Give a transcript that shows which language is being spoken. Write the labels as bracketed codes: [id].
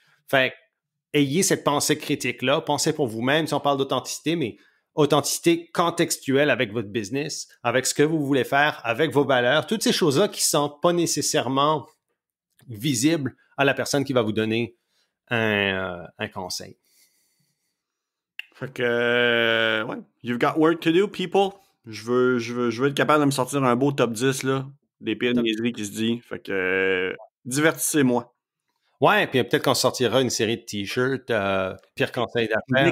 [fr] Fait ayez cette pensée critique-là, pensez pour vous-même, si on parle d'authenticité, mais authenticité contextuelle avec votre business, avec ce que vous voulez faire, avec vos valeurs, toutes ces choses-là qui sont pas nécessairement visibles à la personne qui va vous donner un conseil. Fait que, ouais, [en] you've got work to do, people. [fr] Je veux être capable de me sortir un beau top 10, là, des pires niaiseries qui se dit. Fait que, divertissez-moi. Ouais, puis peut-être qu'on sortira une série de t-shirts, pire conseil d'affaires.